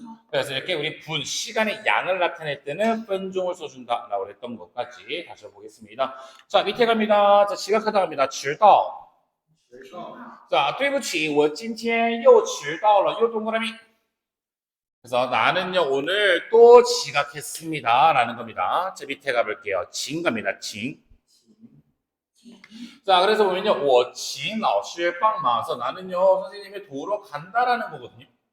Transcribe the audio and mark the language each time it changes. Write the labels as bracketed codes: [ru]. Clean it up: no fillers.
[ko] 그래서 이렇게 우리 분, 시간의 양을 나타낼 때는 분종을 써준다라고 했던 것까지 다시 보겠습니다. 자, 밑에 갑니다. 자, 지각하다 갑니다. 迟到. [zh] 자, 对不起,我今天又迟到了. [ko] 요 동그라미. 그래서 나는요 오늘 또 지각했습니다 라는 겁니다. 자, 밑에 가볼게요. 진 갑니다. 진. 자, 그래서 보면요 [zh] 我请老师帮忙. [ko] 그래서 나는요 선생님의 도우러 간다라는 거거든요.